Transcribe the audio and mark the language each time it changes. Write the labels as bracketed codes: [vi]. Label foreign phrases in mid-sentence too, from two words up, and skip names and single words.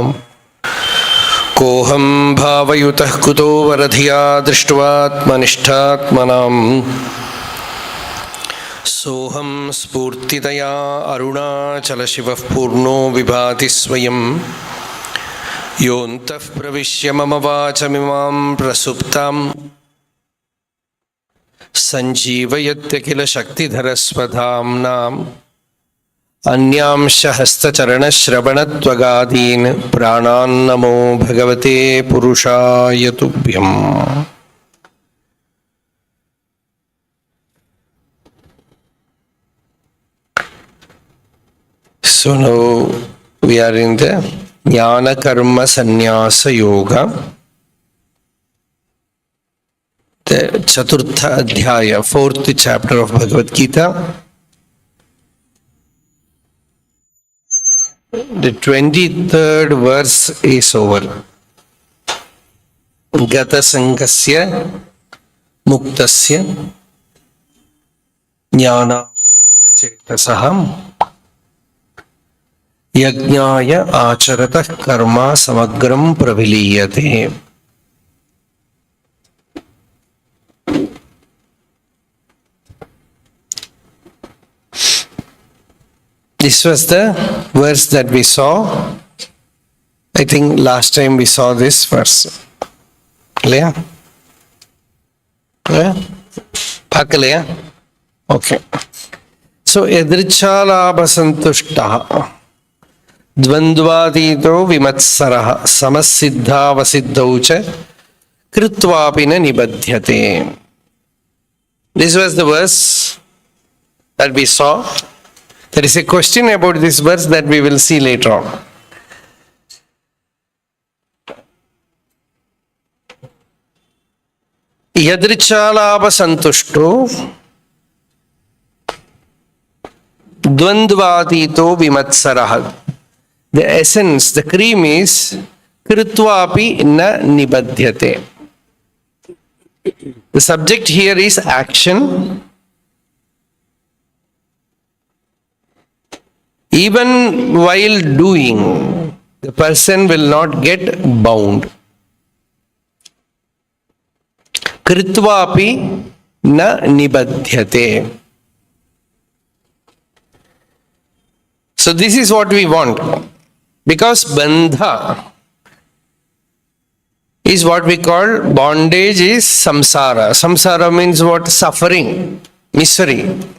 [sa] कोऽहं भावयुतः कुतो वरधिया दृष्ट्वात्मनिष्ठात्मनाम् सोऽहं स्फूर्तितया अरुणाचलशिवः पूर्णो विभाति स्वयं योऽन्तः प्रविश्य मम वाचमिमां प्रसुप्तां सञ्जीवयत्य किल शक्तिधरस्वधाम्नाम् अन्यांश हस्तचरणश्रवणत्वगादीन् प्राणान्नमो भगवते पुरुषाय तुभ्यम्. [en] So now we are in the Jnana-karma-sannyasa yoga. The Chaturtha Adhyaya, fourth chapter of Bhagavad Gita. The 23rd verse is over. [sa] गतसङ्गस्य मुक्तस्य ज्ञानावस्थितचेतसः यज्ञाय आचरतः कर्म समग्रं प्रविलीयते. [en] This was the verse that we saw. I think last time we saw this verse. Leah? Pakalaya? Okay. [sa] So, यदृच्छालाभसन्तुष्टः द्वन्द्वातीतो विमत्सरः समः सिद्धावसिद्धौ च कृत्वापि न निबध्यते. [en] This was the verse that we saw. There is a question about this verse that we will see later on. [sa] यदृच्छालाभ सन्तुष्टो द्वन्द्वातीतो विमत्सरः. [en] The essence, the cream is [sa] कृत्वापि न निबध्यते. [en] The subject here is action. Even while doing, the person will not get bound. [sa] कृत्वापि न निबध्यते. [en] So this is what we want. Because bandha is what we call bondage is samsara. Samsara means what? Suffering, misery.